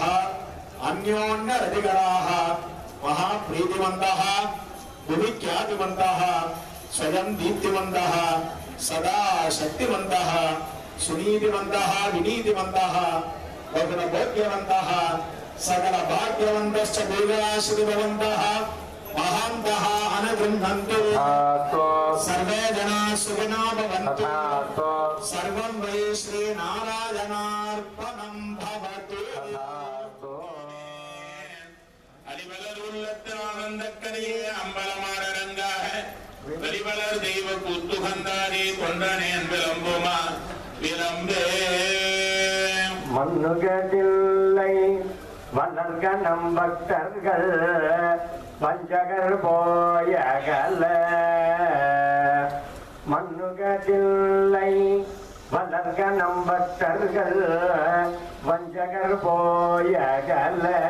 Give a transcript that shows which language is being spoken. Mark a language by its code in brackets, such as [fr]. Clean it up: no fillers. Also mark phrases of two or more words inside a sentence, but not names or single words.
[sa] अन्योन्य रतिकराः महाप्रीतिमन्तः भुविख्यातिमन्तः स्वयं दीप्तिमन्तः सदा शक्तिमन्तः सुनीतिमन्तः विनीतिमन्तः बहुल भोग्यवन्तः सकल भाग्यवन्तश्च भूयाश्रितवन्तः महान्तः अनगृह्णन्तु सर्वे जनाः सुखिनो भवन्तु सर्वं वै श्रीनारायणार्पणं भवतु [ta] அலிமலர் உள்ளத்தில் ஆனந்தக்கரையே அம்பலமாடரங்காக வெளிவளர் தெய்வ கூத்துகந்தாரே கொன்றனேன் விளம்புமா விளம்பே மண்ணுகதில்லை வளர்கணம் பக்தர்கள் வஞ்சகர் போயகல மண்ணுகதில்லை வளர்கணம் பக்தர்கள் வஞ்சகர் போயகல